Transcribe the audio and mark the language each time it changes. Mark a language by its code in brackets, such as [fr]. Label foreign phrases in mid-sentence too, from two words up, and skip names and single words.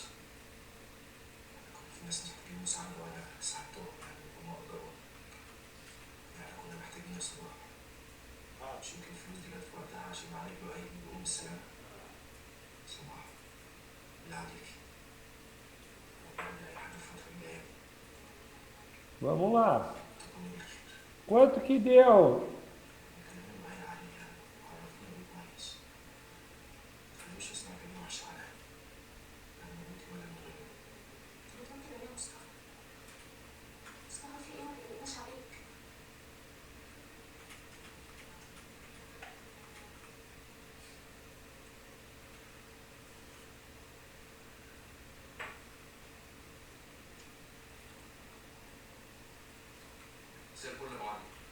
[ar] كان في ناس محتاجين مساعده وانا ساعدتهم يعني وما اقدروا. يعني كنا محتاجين يا صلاح. مش يمكن الفلوس دي جت في وقتها عشان عليك لؤي يقوم بالسلامه. صلاح بالله عليك. ربنا اي حاجه الفتره الجايه. [pt] Vamos lá. [ar] تكوني بالخير. [pt] Quanto que deu? [ar] كلمني معايا عليها وعرفني بيه كويس. متخليش اسمع كلمه وحشه عنها. انا من انت ولا من غيري. انت بتقول كده ليه يا مصطفى؟ مصطفى في ايه ما تقلقناش عليك. زي الفل يا معلم.